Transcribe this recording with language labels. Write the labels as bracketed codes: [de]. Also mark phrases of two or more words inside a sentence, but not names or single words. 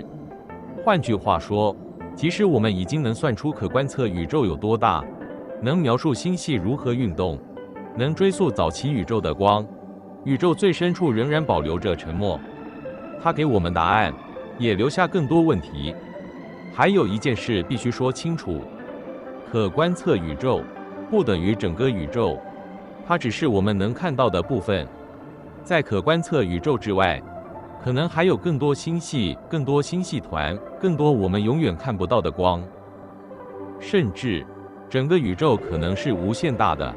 [zh] 換句話說，即使我們已經能算出可觀測宇宙有多大，能描述星系如何運動，能追溯早期宇宙的光，宇宙最深處仍然保留着沉默。它給我們答案，也留下更多問題。還有一件事必須說清楚：可觀測宇宙不等於整個宇宙，它只是我們能看到的部分。在可觀測宇宙之外，可能還有更多星系、更多星系团、更多我們永遠看不到的光，甚至整個宇宙可能是無限大的。